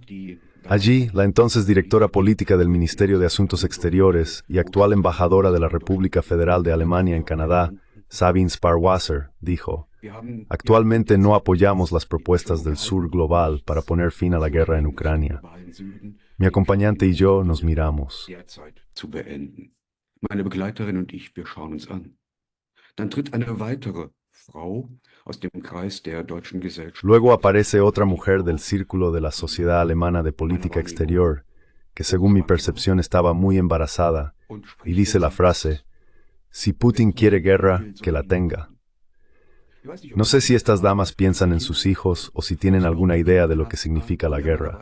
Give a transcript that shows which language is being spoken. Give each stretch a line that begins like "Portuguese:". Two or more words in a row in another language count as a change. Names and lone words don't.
Spanish: Allí, la entonces directora política del Ministerio de Asuntos Exteriores y actual embajadora de la República Federal de Alemania en Canadá, Sabine Sparwasser, dijo: actualmente no apoyamos las propuestas del Sur global para poner fin a la guerra en Ucrania. Mi acompañante y yo nos miramos.
German: Meine Begleiterin und ich, wir schauen uns an. Dann tritt eine weitere Frau aus dem Kreis der deutschen Gesellschaft.
Spanish: Luego aparece otra mujer del círculo de la Sociedad Alemana de Política Exterior, que según mi percepción estaba muy embarazada, y dice la frase: si Putin quiere guerra, que la tenga. No sé si estas damas piensan en sus hijos o si tienen alguna idea de lo que significa la guerra.